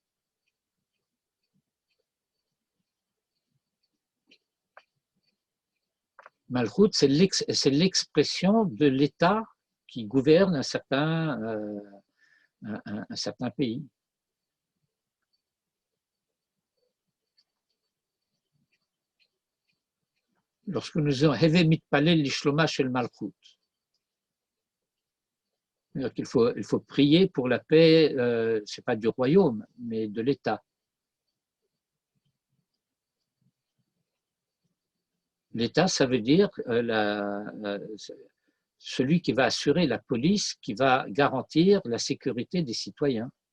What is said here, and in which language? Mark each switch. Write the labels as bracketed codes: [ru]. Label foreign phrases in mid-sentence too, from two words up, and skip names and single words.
[fr] Malchut, c'est l'expression de l'État qui gouverne un certain pays. Lorsque nous avons [he] הוי מתפלל לשלומה של מלכות, [fr] c'est-à-dire qu'il faut prier pour la paix, c'est pas du royaume, mais de l'État. L'État, ça veut dire celui qui va assurer la police, qui va garantir la sécurité des citoyens.